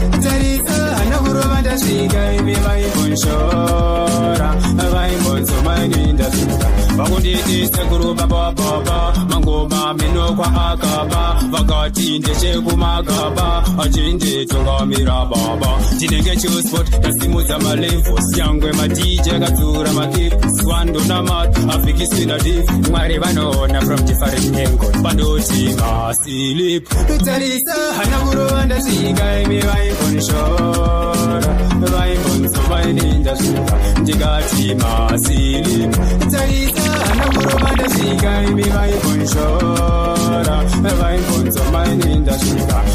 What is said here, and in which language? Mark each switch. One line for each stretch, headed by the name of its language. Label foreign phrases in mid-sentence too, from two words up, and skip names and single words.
Shona: Tarisa, hana kurova ndasvika, imi vaimbonshora, vaimbonsoma, ini ndasvika. Vakunditi sekuru baba baba, mangoma meno kwa akaba, vakati ndechekumakaba, achinditungamira baba. Ndinenge chisport, ndasimudza malevels, nyangwe ma D J akadzura ma clip, swando na mat, afikisi na div, Mwari vanoona
English: from different angles,
Shona: pandoti maslip. Tarisa, hana kurova ndasvika, imi vaimbonshora, vaimbonsoma, ini ndasvika, ndikati maslip. Tarisa, hana kurova ndasvika, imi vaimbonshora, vaimbonsoma, ini ndasvika.